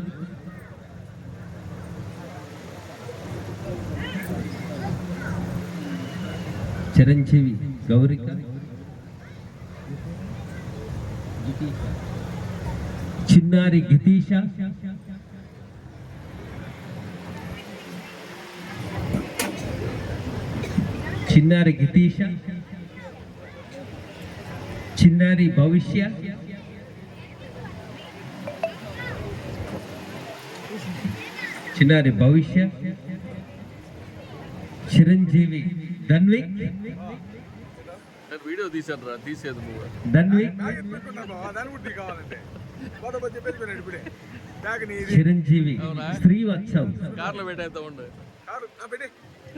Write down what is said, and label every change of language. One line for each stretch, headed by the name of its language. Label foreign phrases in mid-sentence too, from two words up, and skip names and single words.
Telugu: चिरंजीवी गौरिका, चिन्नारी गितीशा, चिन्नारी गितीशा, चिन्नारी भविष्य, चिन्नारी भविष्य, चिरंजीवी धन्विक, వీడియో తీసాను తీసేది ధన్విక్, చిరంజీవి శ్రీవత్సవ్, కార్లో పెట్టేస్తా ఉండే